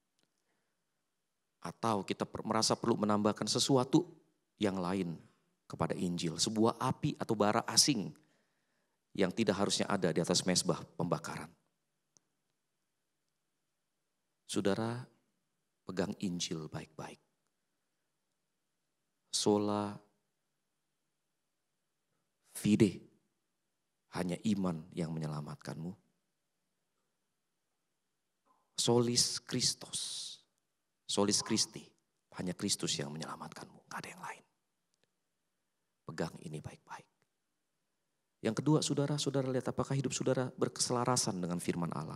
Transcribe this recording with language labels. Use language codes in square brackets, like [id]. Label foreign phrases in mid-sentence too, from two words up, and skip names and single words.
[id] Atau kita merasa perlu menambahkan sesuatu yang lain kepada Injil. Sebuah api atau bara asing yang tidak harusnya ada di atas mezbah pembakaran. Saudara, pegang Injil baik-baik. [la] Sola fide, [id] hanya iman yang menyelamatkanmu. [la] Solis Christos, solis Christi, [id] hanya Kristus yang menyelamatkanmu, gak ada yang lain. Pegang ini baik-baik. Yang kedua, saudara lihat apakah hidup saudara berkeselarasan dengan firman Allah.